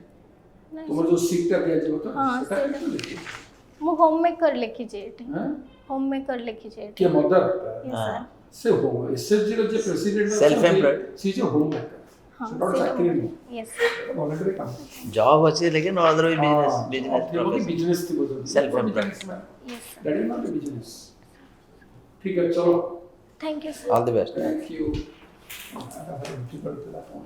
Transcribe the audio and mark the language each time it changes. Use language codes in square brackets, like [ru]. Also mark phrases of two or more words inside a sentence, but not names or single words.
[or] ନାଇଁ ତୁମର ଯୋଉ ସିଟ୍ଟା ଦିଆଯିବ ତ ହଁ, ସେଟା ସେଇଟା। କିନ୍ତୁ ଲେଖିବ। ମୁଁ [en] home maker [or] ଲେଖିଛି ଏଠି ହାଁ? [en] home maker [or] ଲେଖିଛି ଏଠି କିଏ ମଦର? [en] Yes, sir. [or] ସେ ହୋମ SFG ର ଯେ ପ୍ରେସିଡେଣ୍ଟ [en] Self-employed. [or] ସେ ଯେ [en] home maker, [or] ହଁ ସେଟା ଗୋଟେ ଚାକିରି ନୁହଁ, [en] yes [or] ଭଲେଣ୍ଟାରୀ କାମ। [en] Job ଅଛି लेकिन other business [or] ଥିବ କି [en] profession. [or] ବିଜନେସ୍ ଥିବ ଯଦି [en] Self-employed. yes sir. That is not a business. [hi] ठीक है, चलो, [en] Thank you sir. All the best. thank you.